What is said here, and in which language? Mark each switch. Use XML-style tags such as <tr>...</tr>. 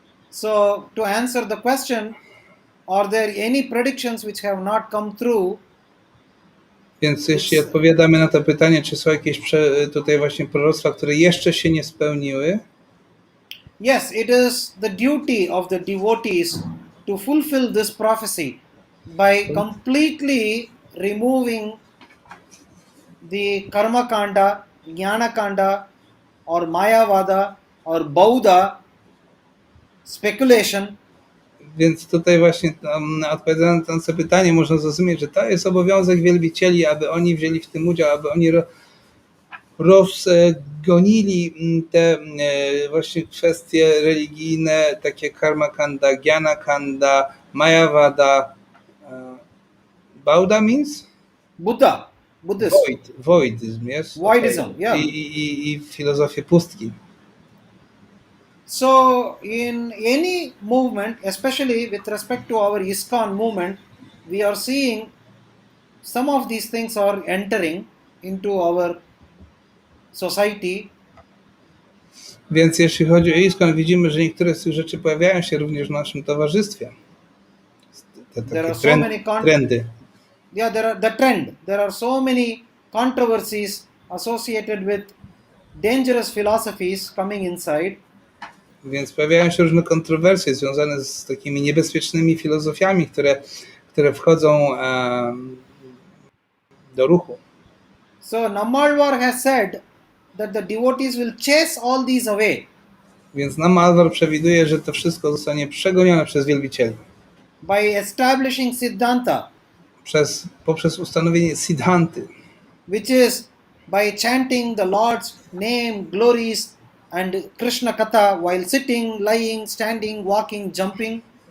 <en>So, to answer the question, are there any predictions which have not come through?</en> <pl>Więc jeśli odpowiadamy na to pytanie, czy są jakieś tutaj właśnie proroctwa, które jeszcze się nie spełniły,</pl> <en>Yes, it is the duty of the devotees to fulfill this prophecy by completely removing the karma kanda, jnana kanda, or Mayavada, or Bauddha speculation.</en> <pl>więc tutaj właśnie odpowiadając na to pytanie można zrozumieć, że to jest obowiązek wielbicieli, aby oni wzięli w tym udział, aby oni rozgonili te właśnie kwestie religijne, takie karma kanda, jnana kanda, Mayavada, Bauddha</pl> <en>means? Buddha, Buddhist. Voidism, yes? Voidism, Okay. yeah.</en> <pl>I filozofię pustki.</pl> <en>So, in any movement, especially with respect to our ISKCON movement, we are seeing some of these things are entering into our society.</en> <pl>Więc jeśli chodzi o ISKCON, widzimy, że niektóre z tych rzeczy pojawiają się również w naszym towarzystwie. Te</pl> <en>There are</en> <pl>takie</pl> <en>so many</en> <pl>trendy.</pl> <en>Yeah, there are so many controversies associated with dangerous philosophies coming inside.</en> <pl>Więc pojawiają się różne kontrowersje związane z takimi niebezpiecznymi filozofiami, które wchodzą do ruchu.</pl> <en>So Namalvar has said that the devotees will chase all these away</en> <pl>Więc Namalvar przewiduje, że to wszystko zostanie przegonione przez wielbicieli.</pl> <en>by establishing Siddhanta,</en> <pl>Poprzez ustanowienie siddhanty,</pl> <en>which is by chanting the Lord's name, glories and Krishna Katha while sitting, lying, standing, walking, jumping.</en>